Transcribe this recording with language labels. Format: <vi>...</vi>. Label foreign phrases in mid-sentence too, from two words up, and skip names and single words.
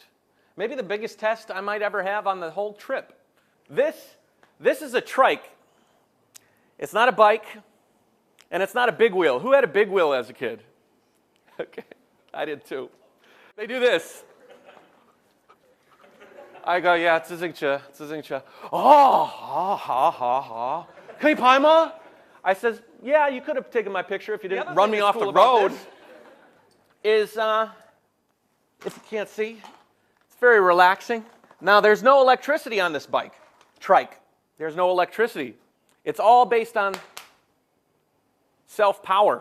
<en>Maybe the biggest test I might ever have on the whole trip. This is a trike. It's not a bike, and it's not a big wheel. Who had a big wheel as a kid? Okay, I did too. They do this. I go, yeah,</en> <zh>自行车, 自行车.</zh> <en>Oh, ha, ha, ha, ha.</en> <zh>可以拍吗?</zh> <en>I says, yeah, you could have taken my picture if you didn't run me off the road. If you can't see, it's very relaxing. Now, there's no electricity on this trike. There's no electricity. It's all based on self-power.</en>